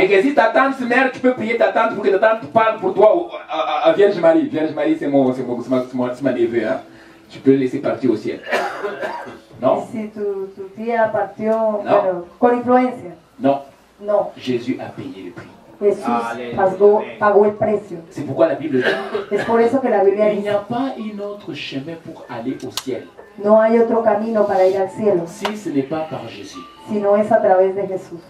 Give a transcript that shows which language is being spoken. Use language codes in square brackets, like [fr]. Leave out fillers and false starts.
[fr] Et que si ta tante se meurt, tu peux prier ta tante pour que ta tante parle pour toi à Vierge Marie. Vierge Marie, c'est ma neveu. Hein. Tu peux le laisser partir au ciel. Non? [es] Si tu tía partió, bueno, con influencia. [fr] Non. [es] No. [fr] Jésus a payé le prix. [es] Jesús pagó el precio. [fr] C'est pourquoi la Bible dit [es] Es por eso que la Biblia [fr] il n'y [es] dice, [fr] a pas un autre chemin pour aller au ciel [es] no hay otro camino para ir al cielo, [fr] si ce n'est pas par Jésus. [es] si no es a través de Jesús.